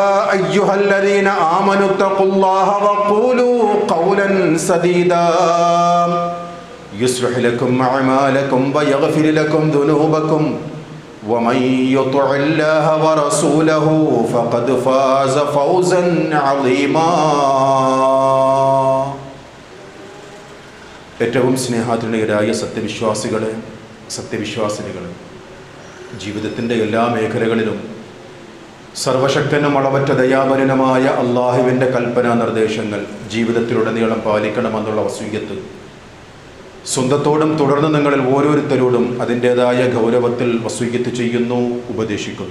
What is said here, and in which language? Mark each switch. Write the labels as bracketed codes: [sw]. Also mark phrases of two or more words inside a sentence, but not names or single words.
[ar] أيها الذين آمنوا اتقوا الله وقولوا قولا سديدا يصلح لكم أعمالكم ويغفر لكم ذنوبكم ومن يطع الله ورسوله فقد فاز فوزا عظيما. [ml] ഏറ്റവും സ്നേഹാധീനരായ സത്യവിശ്വാസിനികളെ, ജീവിതത്തിൻ്റെ എല്ലാ മേഖലകളിലും സർവശക്തനും അളവറ്റ ദയാപരനുമായ അള്ളാഹുവിൻ്റെ കൽപ്പനാ നിർദ്ദേശങ്ങൾ ജീവിതത്തിലുടനീളം പാലിക്കണമെന്നുള്ള വസീയത്ത് സ്വന്തത്തോടും തുടർന്ന് നിങ്ങളിൽ ഓരോരുത്തരോടും അതിൻ്റേതായ ഗൗരവത്തിൽ വസീയത്ത് ചെയ്യുന്നു, ഉപദേശിക്കുന്നു.